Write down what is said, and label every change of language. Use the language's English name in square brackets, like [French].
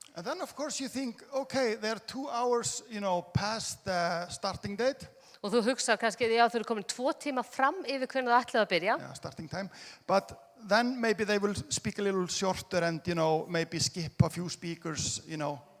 [English] And then, of course, you think, okay, they're 2 hours, past the starting date. [Icelandic] Og þú hugsar kannski, já, þau eru komin 2 tíma fram yfir hvernig það ætlaði að byrja. [English] Yeah, starting time. But then maybe they will speak a little shorter and, maybe skip a few speakers, No.